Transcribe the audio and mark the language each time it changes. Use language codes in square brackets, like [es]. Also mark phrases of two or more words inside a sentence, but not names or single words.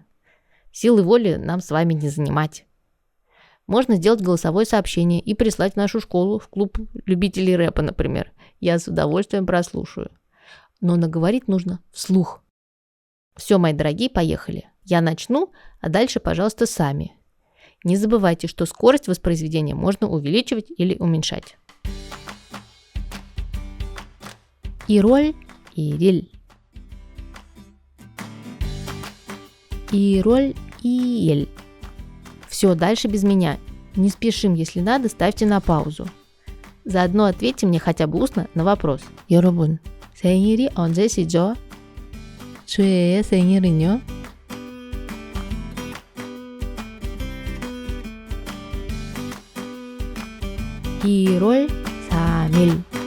[ru] Силы воли нам с вами не занимать. Можно сделать голосовое сообщение и прислать в нашу школу, в клуб любителей рэпа, например. Я с удовольствием прослушаю. Но наговорить нужно вслух. Все, мои дорогие, поехали. Я начну, а дальше, пожалуйста, сами. Не забывайте, что скорость воспроизведения можно увеличивать или уменьшать. [ko] 1월 1일 1월 2일. [ru] Все, дальше без меня. Не спешим, если надо, ставьте на паузу. Заодно ответьте мне хотя бы устно на вопрос. [ko] 여러분, 생일이 언제시죠? 주애의 생일은요? 1월 3일.